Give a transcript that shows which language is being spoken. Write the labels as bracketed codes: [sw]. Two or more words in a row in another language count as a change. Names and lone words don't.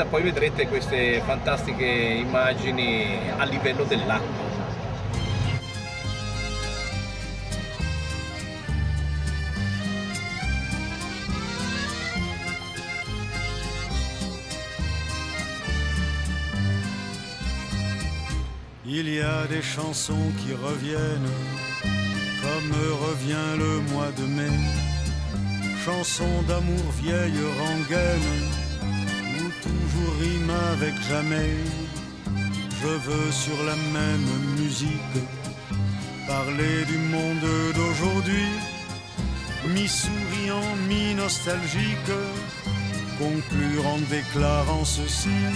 [it] Poi vedrete queste fantastiche immagini a livello dell'acqua. [fr] Il y a des chansons qui reviennent, comme revient le mois de mai. Chansons d'amour vieille rengaine, où toujours rime avec jamais. Je veux sur la même musique parler du monde d'aujourd'hui, mi-souriant, mi-nostalgique, conclure en déclarant ceci.